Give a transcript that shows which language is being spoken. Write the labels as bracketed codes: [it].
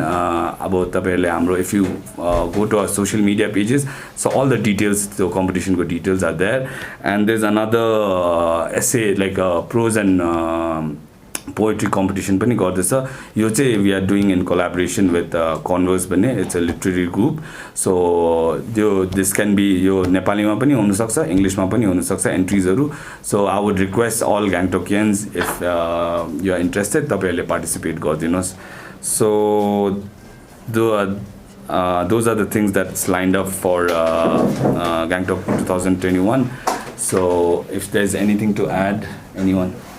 [en] About तपाईहरुले हाम्रो if you go to our social media pages, so all the details, the competition details are there. And there's another essay like prose and poetry competition पनि गर्दैछ. यो चाहिँ we are doing in collaboration with Converse भन्ने, it's a literary group. [ne] So this can be यो नेपालीमा पनि हुन सक्छ, इंग्लिशमा पनि हुन सक्छ एन्ट्रीजहरु. [en] So I would request all Gangtokians if you are interested तपाईहरुले participate गरिदिनुस्. So those are the things that's lined up for Gangtok 2021. So if there's anything to add, anyone?